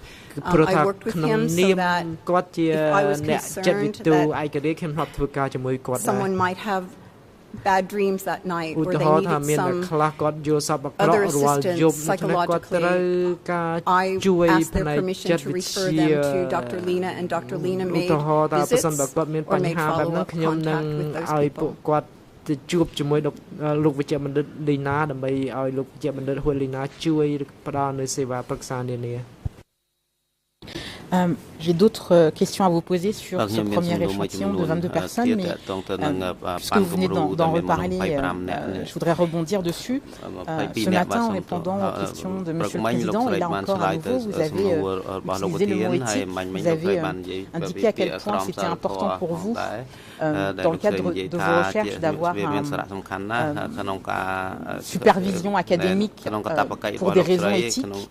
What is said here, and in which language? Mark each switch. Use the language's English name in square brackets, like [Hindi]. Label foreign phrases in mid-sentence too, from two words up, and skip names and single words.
[English] I worked with him so that if I was concerned that someone might have bad dreams that night or they needed some other assistance psychologically, I asked their permission to refer them to Dr. Lena, and Dr. Lena made visits or made follow-up contact with those people. [Khmer] ជួបជាមួយលោកវិជ្ជបណ្ឌិតលីណាដើម្បីឲ្យលោកវិជ្ជបណ្ឌិតហ៊ុនលីណាជួយផ្ដល់នូវសេវាប្រឹក្សានានា [French] J'ai d'autres questions à vous poser sur ce premier échantillon de 22 personnes, mais puisque vous venez d'en reparler, je voudrais rebondir dessus. Ce matin, en répondant aux questions de M. le Président, et là encore à nouveau, vous avez utilisé le mot éthique, vous avez indiqué à quel point c'était important pour vous, dans le cadre de vos recherches, d'avoir une supervision académique pour des raisons éthiques.